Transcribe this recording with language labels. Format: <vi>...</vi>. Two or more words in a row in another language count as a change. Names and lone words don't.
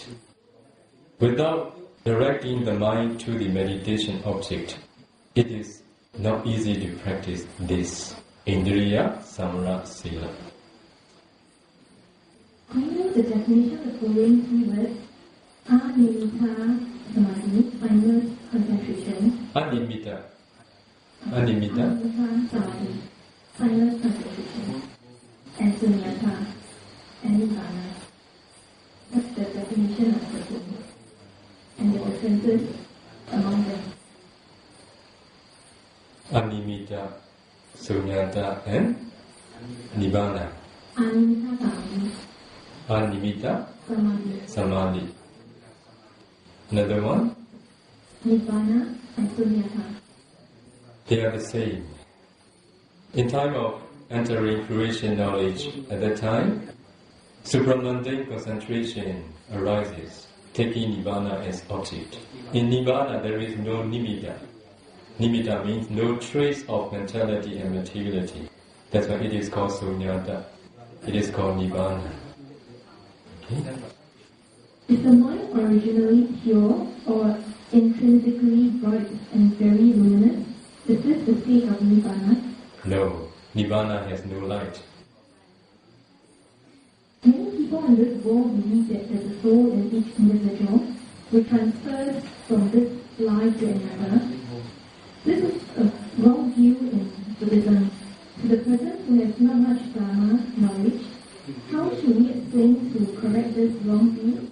<en>Without directing the mind to the meditation object, it is not easy to practice this Indriya Samvara Sila. I know the definition of the following three words:</en> <pi>Animitta Samadhi,</pi> <en>mindless concentration. Animitta Samadhi, silent concentration. And Sunyata, and Nibbana. That's the definition of the four. And the differences among them. Animitta, Sunyata, and Nibbana.</en> <pi>Animitta Samadhi.</pi> <en>Animitta Samadhi. Samadhi. Another one? Nibbana and Sunyata. They are the same. In time of entering fruition knowledge, at that time, supramundane concentration arises, taking Nibbana as object. In Nibbana, there is no nimitta. Nimitta means no trace of mentality and materiality. That's why it is called sunyata. It is called Nibbana. Okay? Is the mind originally pure or intrinsically bright and very luminous? Is this the state of Nibbana? No. Nibbana has no light. Many people in this world believe that there's a soul in each individual. we transfer from this life to another. This is a wrong view in Buddhism. To the person who has not much Dharma knowledge, how should we explain to correct this wrong view?</en>